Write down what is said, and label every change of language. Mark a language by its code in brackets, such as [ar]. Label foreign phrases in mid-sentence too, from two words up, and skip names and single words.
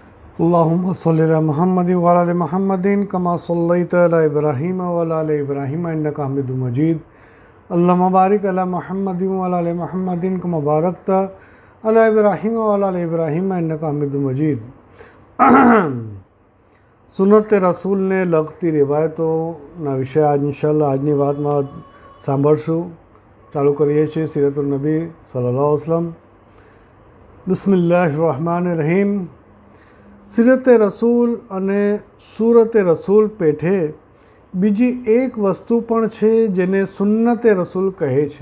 [ar] اللهم صل على محمد وعلى آل محمد كما صليت على إبراهيم وعلى آل إبراهيم إنك حميد مجيد. اللهم بارك على محمد وعلى آل محمد كما باركت على إبراهيم وعلى آل إبراهيم إنك حميد مجيد. [gu] સુનત રસૂલને લગતી રિવાયતોના વિશે આજ ઇન્શાઅલ્લાહ આજની વાતમાં સાંભળશું। ચાલુ કરીએ છીએ સીરતુન નબી [ar] صلى الله عليه وسلم. بسم الله الرحمن الرحيم. [gu] સીરતે રસૂલ અને સૂરતે રસૂલ પેઠે બીજી એક વસ્તુ પણ છે જેને સુન્નતે રસૂલ કહે છે।